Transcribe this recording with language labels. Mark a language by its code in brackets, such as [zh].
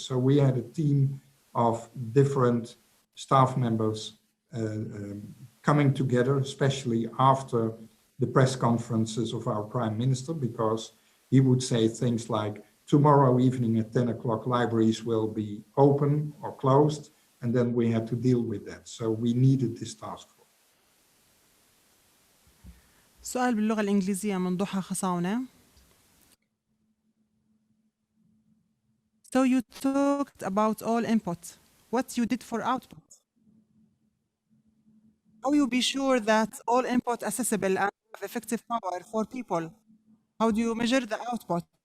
[en] So we had a team of different staff members coming together, especially after the press conferences of our Prime Minister, because he would say things like, tomorrow evening at 10 o'clock, libraries will be open or closed, and then we had to deal with that. So we needed this task force. [ar] سؤال باللغة الإنجليزية من ضحى خصاونة. [en] So you talked about all input. What you did for output? How you be sure that all input accessible and have effective power for people? How do you measure the output?